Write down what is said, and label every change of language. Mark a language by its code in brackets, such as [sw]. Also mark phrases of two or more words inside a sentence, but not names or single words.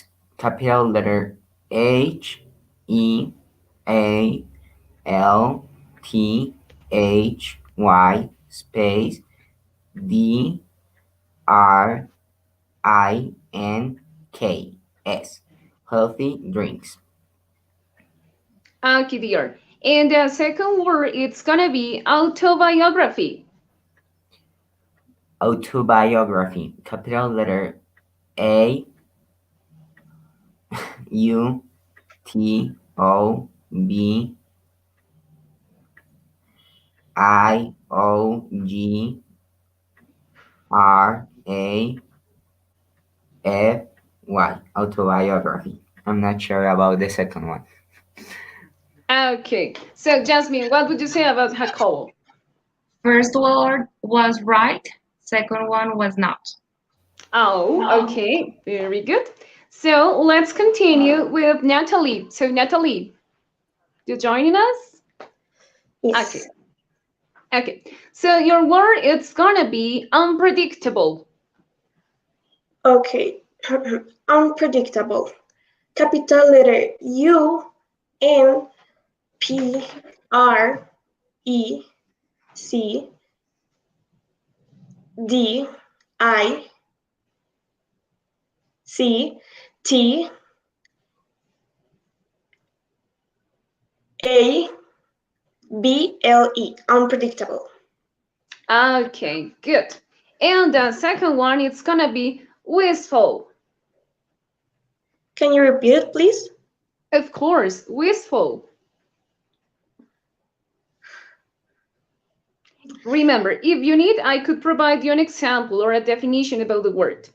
[en] Capital letter HEALTHY space Drinks. Healthy drinks. Okay, dear. And the second word, it's gonna be autobiography. Autobiography. Capital letter A U T O B I O G R A F Y. Autobiography. I'm not sure about the second one. Okay, so Jasmine, what would you say about Jacobo? First word was right, second one was not. Oh, okay, very good. So let's continue with Natalie. So Natalie, you joining us? Yes. Okay. Okay. So your word it's gonna be unpredictable. Okay. Unpredictable. Capital letter U N P R E C D I C T A B L E. Unpredictable. Okay, good. And the second one it's gonna be wistful. Can you repeat it, please? Of course, wistful. Remember, if you need, I could provide you an example or a definition about the word.